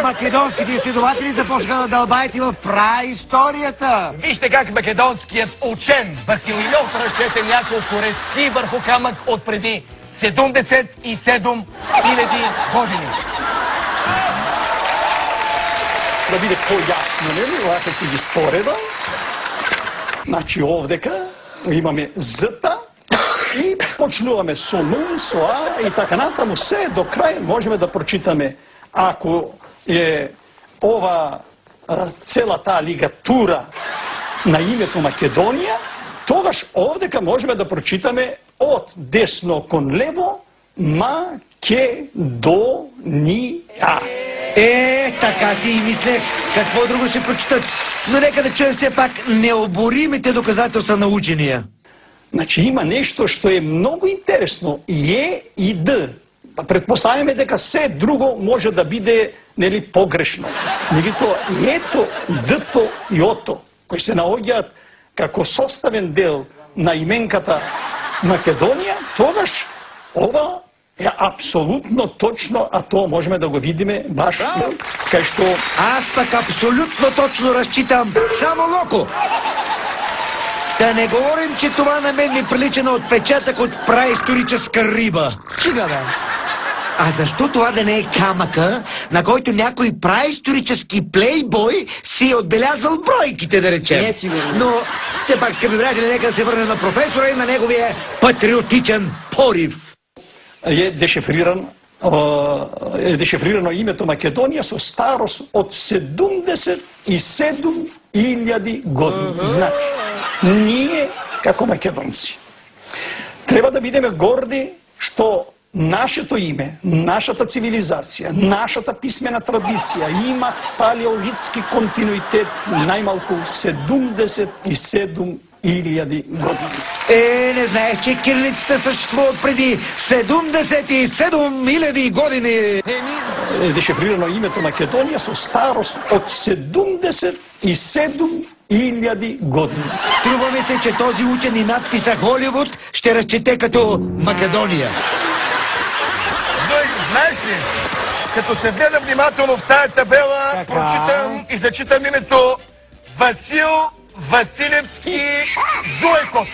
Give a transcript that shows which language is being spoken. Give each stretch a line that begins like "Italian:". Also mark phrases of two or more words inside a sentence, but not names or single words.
Bulgarian: македонските изследователи започнаха да дълбаят и в праисторията. Вижте как македонският учен Василийов разчете няколко резки върху камък от преди 77 хиляди години.
Macedonian: Да биде по-ясно, нели, овака ќе ги спореда. Значи овдека имаме зта и почнуваме со нун, со а и така натаму се до крај можеме да прочитаме. Ако е ова цела таа лигатура на името Македонија, тогаш овдека можеме да прочитаме од десно кон лево Македонија.
Bulgarian: Така си и мислех. Какво друго ще прочитат? Но нека да чуем все пак необоримите доказателства на учения.
Macedonian: Значи има нешто што е многу интересно. Е и Д. Предпоставяме дека се друго може да биде, нели, погрешно. Меѓутоа, ето, Д-то и О-то, кои се наоѓаат како составен дел на именката Македонија, тогаш ова е апсолутно точно, а тоа можеме да го видиме баш кај што...
Bulgarian: Аз пак абсолютно точно разчитам само локо. Да не говорим, че това на мен ми прилича на отпечатък от праисторическа риба. Чига, бе? А защо това да не е камъка, на който някой праисторически плейбой си е отбелязал бройките, да речем? Не, сигурно. Но, все пак, скъпи приятели, нека да се върне на професора и на неговия патриотичен порив.
Macedonian: Е дешифрирано името Македонија со старост од 77.000 години. Значи, ние, како македонци, треба да бидеме горди што нашето име, нашата цивилизација, нашата писмена традиција има палеолитски континуитет најмалку 77.000 години.
Bulgarian: Не знаеш, че кирилицата съществува преди 77.000 години.
Macedonian: Дешифрирано името Македонија со старост од 77.000 години.
Bulgarian: Струва ми се, че този учен и надписа Холивуд ще разчете като Македония. Знаеш ли, като се гледа внимателно в тая табела, прочитам и зачитам името Васил Василевски Зуйков.